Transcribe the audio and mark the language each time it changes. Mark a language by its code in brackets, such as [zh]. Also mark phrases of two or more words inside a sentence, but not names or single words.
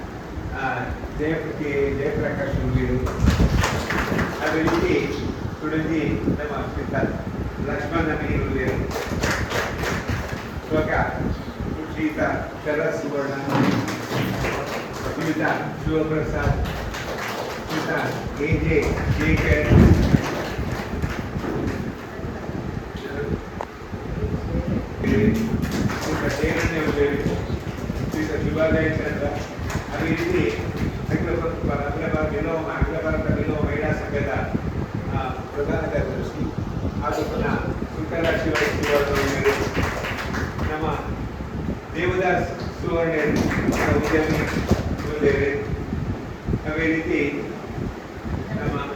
[kn] ಜಯಪ್ರಕಾಶ್ ಗುಂಡೇರು ಅದೇ ರೀತಿ ಕುಡಂಜಿ ನಮ್ಮ ಶ್ರೀಯುತ ಲಕ್ಷ್ಮಣ ಗುಂಡೇರು ಇವಾಗ ಶ್ರೀಯುತ ಶರತ್ ಸುವರ್ಣ ಶ್ರೀಯುತ ಶಿವಪ್ರಸಾದ್ ಶ್ರೀಯುತ ಎಜೆ ಜೇಕರ್ ಶ್ರೀಯುತ ಶಿವಾಲಯ ಚಂದ್ರ ಅದೇ ರೀತಿ ಅಖಿಲ ಭಾರತ ಬಿಲ್ಲವ ಮಹಿಳಾ ಸಂಘದ ಪ್ರಧಾನ ಕಾರ್ಯದರ್ಶಿ ಹಾಗೂ ಪುನಃ ಸುಕಲ ಶಿವರ್ಣ ನಮ್ಮ ದೇವದಾಸ್ ಸುವರ್ಣ ಉದ್ಯಮಿ ಬಂದೇವೆ ಅದೇ ರೀತಿ ನಮ್ಮ